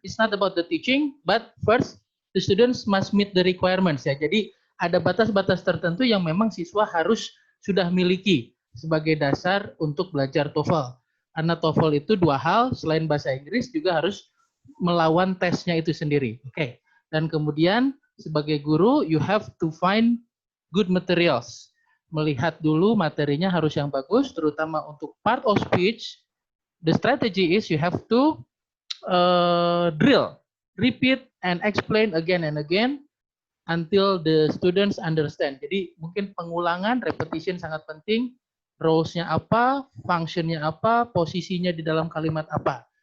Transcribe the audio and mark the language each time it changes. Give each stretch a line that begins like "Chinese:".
English: It's not about the teaching, but first the students must meet the requirements ya.
Indonesian: Jadi ada batas-batas tertentu yang memang siswa harus sudah miliki sebagai dasar untuk belajar TOEFL. Karena TOEFL itu dua hal, selain bahasa Inggris juga harus melawan tesnya itu sendiri. Oke. Dan kemudian sebagai guru,
English: you have to find good materials.
Indonesian: Melihat dulu materinya harus yang bagus, terutama untuk part of speech.
English: The strategy is you have to drill, repeat, and explain again and again until the students understand.
Indonesian: Jadi mungkin pengulangan, repetition sangat penting. Roles-nya apa, function-nya apa, posisinya di dalam kalimat apa.